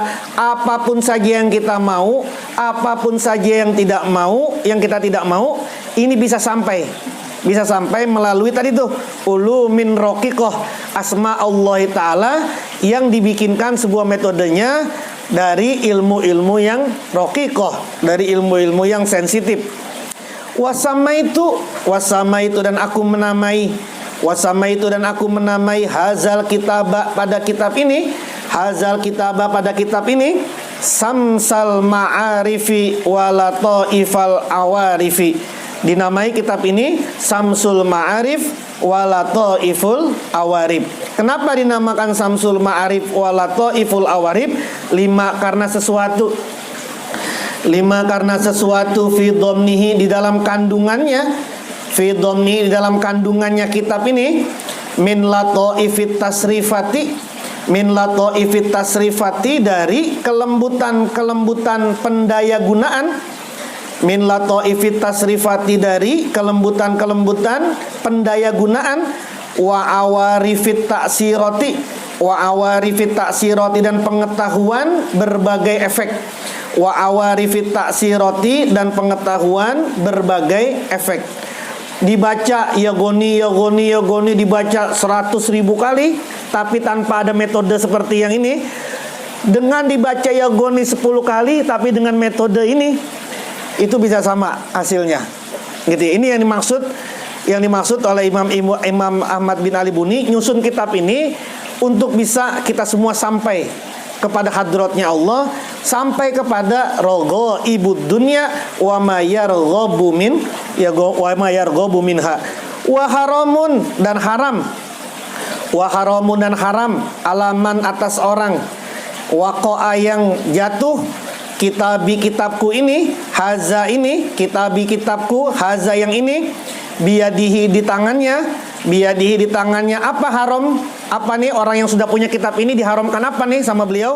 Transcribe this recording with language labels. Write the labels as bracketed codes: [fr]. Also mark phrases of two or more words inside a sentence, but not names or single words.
[id] Apapun saja yang kita mau, apapun saja yang tidak mau, yang kita tidak mau, ini bisa sampai melalui tadi tuh [ar] علوم الرقيقة, أسماء الله تعالى, [id] yang dibikinkan sebuah metodenya dari ilmu-ilmu yang roqiqah, dari ilmu-ilmu yang sensitif. Wasama itu dan aku menamai, wasama itu dan aku menamai, [ar] هذا الكتاب, [id] pada kitab ini, [ar] هذا الكتاب, [id] pada kitab ini, [ar] شمس المعارف ولطائف العوارف, [id] dinamai kitab ini Samsul Ma'arif walataiful awarib. Kenapa dinamakan Samsul Ma'arif walataiful awarib? 5, karena sesuatu, 5, karena sesuatu, [ar] في ضمنه, [id] di dalam kandungannya, [ar] في ضمنه, [id] di dalam kandungannya kitab ini, [ar] من لطائف التصريفات, من لطائف التصريفات, [id] dari kelembutan pendaya gunaan, [ar] من لطائف التصريفات, [id] dari kelembutan pendaya gunaan, [ar] وعوارف التأثيرات, وعوارف التأثيرات [id] dan pengetahuan berbagai efek. [ar] وعوارف التأثيرات [id] dan pengetahuan berbagai efek. Dibaca [ar] يا غني [id] dibaca 100.000 kali, tapi tanpa ada metode seperti yang ini. Dengan dibaca [ar] يا غني [id] 10 kali, tapi dengan metode ini, itu bisa sama hasilnya. Gitu. Ini yang dimaksud oleh Imam Ahmad bin Ali Buni nyusun kitab ini untuk bisa kita semua sampai kepada hadratnya Allah, sampai kepada [ar] رغائب الدنيا وما يرغب من وما يرغب منها وحرام [id] dan [ar] حرام على من [id] atas orang waqa'a yang jatuh kitabku ini haza ini kitabku haza yang ini biyadihi di tangannya apa haram. Apa nih orang yang sudah punya kitab ini diharamkan apa nih sama beliau?